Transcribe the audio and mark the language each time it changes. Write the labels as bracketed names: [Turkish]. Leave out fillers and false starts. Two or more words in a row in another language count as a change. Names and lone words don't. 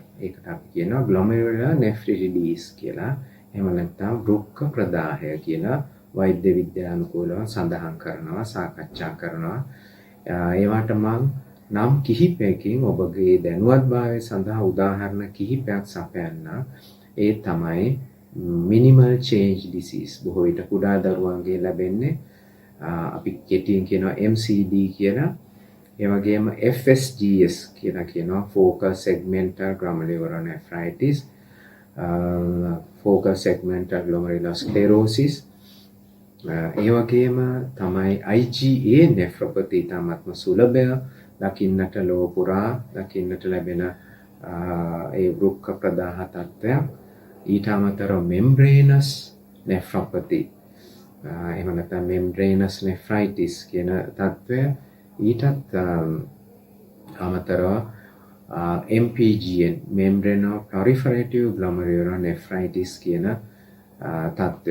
[Sinhala] ඒකට අපි කියනවා [English] glomerular nephritis [Sinhala] කියලා. එහෙම නැත්නම් වෘක්ක ප්‍රදාහය කියලා වෛද්‍ය විද්‍යානුකූලව සඳහන් කරනවා, සාකච්ඡා කරනවා. ඒවට නම් කිහිපයකින් ඔබගේ දැනුවත්භාවය සඳහා උදාහරණ කිහිපයක් සපයන්න. ඒ තමයි [English] minimal change disease. [Sinhala] බොහෝ විට කුඩා දරුවන්ගේ ලැබෙන්නේ අපි කෙටියෙන් කියනවා MCD කියලා. ඒ වගේම FSGS කියලා කියනවා [English] focal segmental glomerulonephritis, focal segmental glomerulosclerosis. [Sinhala] ඒ වගේම තමයි [English] IgA nephropathy [Sinhala] තමත්ම සුලභය දකින්නට ලෝව පුරා දකින්නට ලැබෙන ඒ වෘක්ක ප්‍රදාහ තත්ත්වයක්. ඊට අමතරව [English] membranous nephropathy [Sinhala] එහෙම නැත්නම් [English] membranous nephritis [Sinhala] කියන තත්ත්වය ඊටත් අමතරව [English] MPGN membranoproliferative glomerulonephritis [Sinhala] කියන තත්ත්වය.